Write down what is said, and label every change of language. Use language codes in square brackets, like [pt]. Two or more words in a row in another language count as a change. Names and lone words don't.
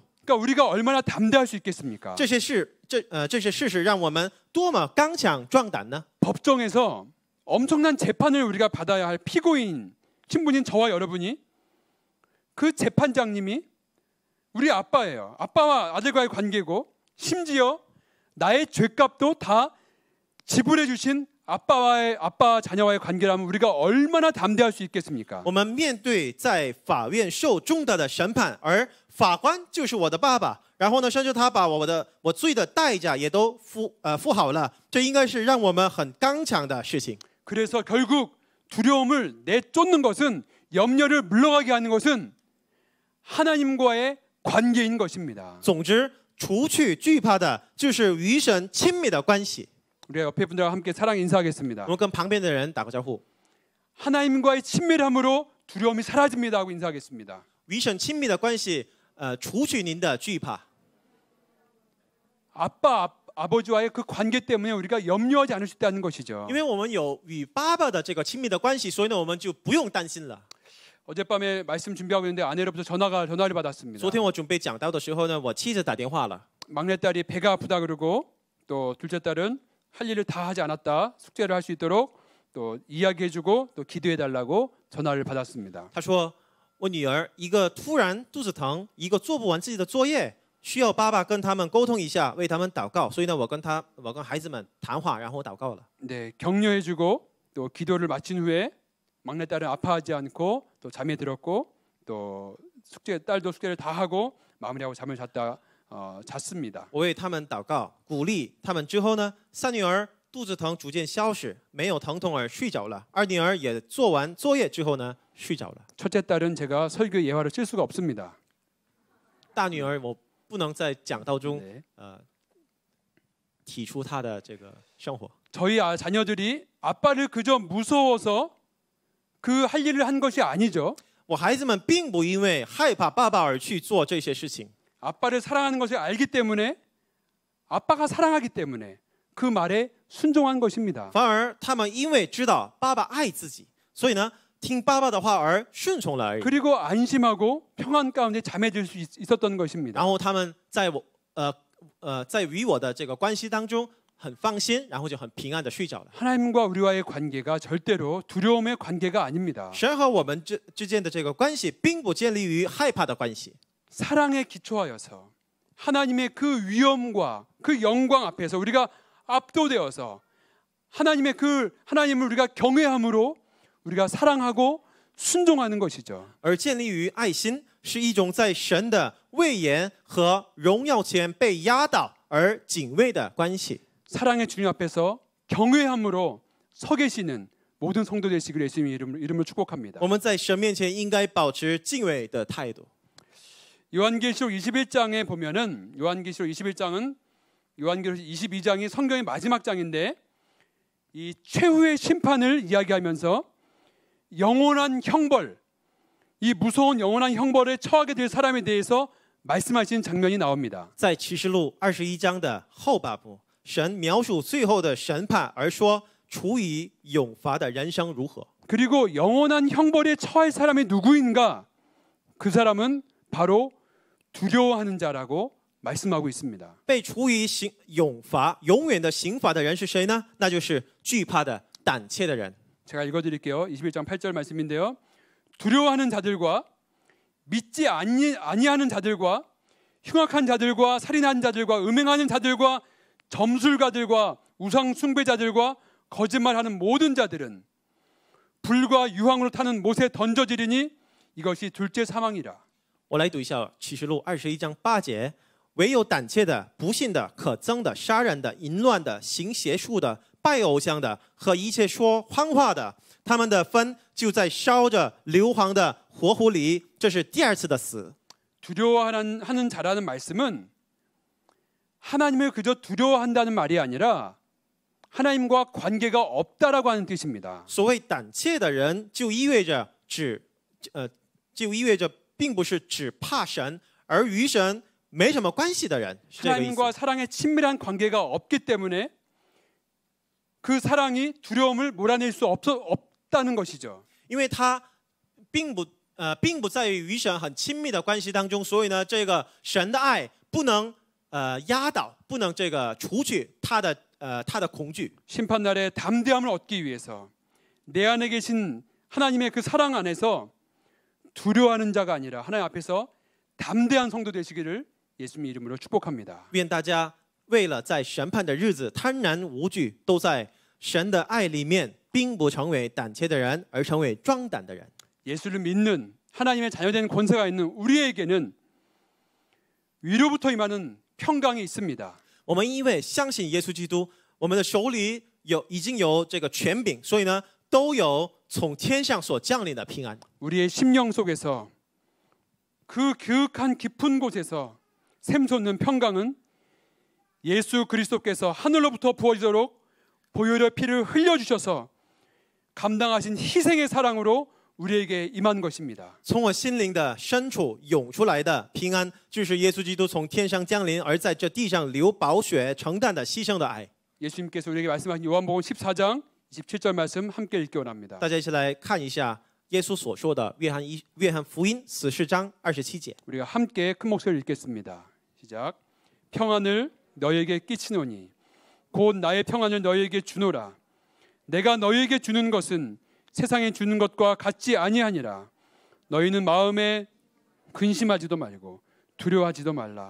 [ko] 그러니까 우리가 얼마나 담대할 수 있겠습니까? [zh] 这些事实让我们多么刚强壮胆呢？ [ko] 법정에서 엄청난 재판을 우리가 받아야 할 피고인 신분인 저와 여러분이 그 재판장님이 우리 아빠예요. 아빠와 아들과의 관계고 심지어 나의 죄값도 다 지불해 주신 아빠 자녀와의 관계라면 우리가 얼마나 담대할 수 있겠습니까? [zh] 我们面对在法院受重大的审判，而法官就是我的爸爸，然后呢，甚至他把我罪的代价也都付好了，这应该是让我们很刚强的事情。 [ko] 그래서 결국 두려움을 내쫓는 것은 염려를 물러가게 하는 것은 하나님과의 관계인 것입니다. [zh] 总之，除去惧怕的，就是与神亲密的关系。 [ko] 우리 옆에 분들과 함께 사랑 인사하겠습니다. [zh] 我们跟旁边的人打个招呼， [ko] 하나님과의 친밀함으로 두려움이 사라집니다 하고 인사하겠습니다. [zh] 与神亲密的关系，除去您的惧怕。 [ko] 아버지와의 그 관계 때문에 우리가 염려하지 않을 수 있다는 것이죠. [zh] 因为我们有与爸爸的这个亲密的关系，所以呢，我们就不用担心了。 [ko] 어젯밤에 말씀 준비하고 있는데 아내로부터 전화를 받았습니다. [zh] 昨天我准备讲道的时候呢，我妻子打电话了， [ko] 막내딸이 배가 아프다 그러고 또 둘째 딸은 할 일을 다 하지 않았다. 숙제를 할 수 있도록 또 이야기해주고 또 기도해달라고 전화를 받았습니다. [zh] 她说我女儿一个突然肚子疼，一个做不完自己的作业，需要爸爸跟他们沟通一下，为他们祷告。所以呢，我跟孩子们谈话，然后祷告了。 [ko] 네, 격려해주고 또 기도를 마친 후에 막내딸은 아파하지 않고 또 잠에 들었고 또 딸도 숙제를 다 하고 마무리하고 잠을 잤습니다. [zh] 我为他们祷告，鼓励他们之后呢，三女儿肚子疼逐渐消失，没有疼痛而睡着了。二女儿也做完作业之后呢，睡着了。 [ko] 첫째 딸은 제가 설교 예화를 쓸 수가 없습니다. [zh] 大女儿我不能在讲道中 [ko] 네. [zh] 体出他的这个生活。 [ko] 저희 자녀들이 아빠를 그저 무서워서 그 할 일을 한 것이 아니죠. [zh] 我孩子们并不因为害怕爸爸而去做这些事情， [ko] 아빠를 사랑하는 것을 알기 때문에 아빠가 사랑하기 때문에 그 말에 순종한 것입니다. [zh] 反而他们因为知道爸爸爱自己，所以呢听爸爸的话而顺从了而已。 [ko] 그리고 안심하고 평안 가운데 잠에들 수 있었던 것입니다. [zh] 然后他们在与我的这个关系当中很放心，然后就很平安的睡着了。 [ko] 하나님과 우리와의 관계가 절대로 두려움의 관계가 아닙니다. [zh] 神和我们之间的这个关系，并不建立于害怕的关系， [ko] 사랑에 기초하여서 하나님의 그 위엄과 그 영광 앞에서 우리가 압도되어서 하나님을 우리가 경외함으로 우리가 사랑하고 순종하는 것이죠. [zh] 而建立于爱心，是一种在神的威严和荣耀前被压倒而敬畏的关系。 [ko] 사랑의 주님 앞에서 경외함으로 서 계시는 모든 성도 되시기를 예수님의 이름으로 축복합니다. [zh] 我们在神面前应该保持敬畏的态度。 [ko] 요한계시록 21장에 보면은 요한계시록 21장은 요한계시록 22장이 성경의 마지막 장인데 이 최후의 심판을 이야기하면서 영원한 형벌, 이 무서운 영원한 형벌에 처하게 될 사람에 대해서 말씀하신 장면이 나옵니다. [zh] 在启示录21章的后半部，神描述最后的审判，而说处以永罚的人生如何。 [ko] 그리고 영원한 형벌에 처할 사람이 누구인가? 그 사람은 바로 두려워하는 자라고 말씀하고 있습니다. [zh] 被处以永罚、永远的刑罚的人是谁呢？那就是惧怕的、胆怯的人。 [ko] 제가 읽어드릴게요. 21장 8절 말씀인데요. 두려워하는 자들과 믿지 아니하는 자들과 흉악한 자들과 살인하는 자들과 음행하는 자들과 점술가들과 우상 숭배자들과 거짓말하는 모든 자들은 불과 유황으로 타는 못에 던져지리니 이것이 둘째 사망이라. [zh] 我来读一下启示录21章8节：唯有胆怯的、不信的、可憎的、杀人的、淫乱的、行邪术的、拜偶像的和一切说谎话的，他们的分就在烧着硫磺的火湖里。这是第二次的死。 [ko] 두려워하는 자라는 말씀은 하나님을 그저 두려워한다는 말이 아니라 하나님과 관계가 없다라고 하는 뜻입니다. [zh] 所谓胆怯的人，就意味着并不是只怕神，而与神没什么关系的人，是这个意思。 [ko] 하나님과 사랑의 친밀한 관계가 없기 때문에 그 사랑이 두려움을 몰아낼 수 없다는 것이죠. [zh] 因为他并不在于与神很亲密的关系当中，所以呢，这个神的爱不能压倒，不能这个除去他的恐惧。 [ko] 심판날에 담대함을 얻기 위해서 내 안에 계신 하나님의 그 사랑 안에서 두려워하는 자가 아니라 하나님 앞에서 담대한 성도 되시기를 예수님 이름으로 축복합니다. [zh] 愿大家为了在审判的日子贪然无惧，都在神的爱里面，并不成为胆怯的人，而成为壮胆的人。 [ko] 예수를 믿는 하나님의 자녀된 권세가 있는 우리에게는 위로부터 임하는 평강이 있습니다. [zh] 我们因为相信耶稣基督，我们的手里已经有这个权柄，所以呢，都有从天上所降临的平安。 [ko] 우리의 심령 속에서 그 그윽한 깊은 곳에서 샘솟는 평강은 예수 그리스도께서 하늘로부터 부어지도록 보혈의 피를 흘려주셔서 감당하신 희생의 사랑으로 우리에게 임한 것입니다. [zh] 从我心灵的深处涌出来的平安，就是耶稣基督从天上降临，而在这地上流宝血承担的牺牲的爱。 [ko] 예수님께서 우리에게 말씀하신 요한복음 14장 27절 말씀 함께 읽기 원합니다. [zh] 大家一起来看一下耶稣所说的约翰福音14章27节。 [ko] 우리가 함께 큰 목소리를 읽겠습니다. 시작. 평안을 너희에게 끼치노니 곧 나의 평안을 너희에게 주노라. 내가 너희에게 주는 것은 세상에 주는 것과 같지 아니하니라. 너희는 마음에 근심하지도 말고 두려워하지도 말라.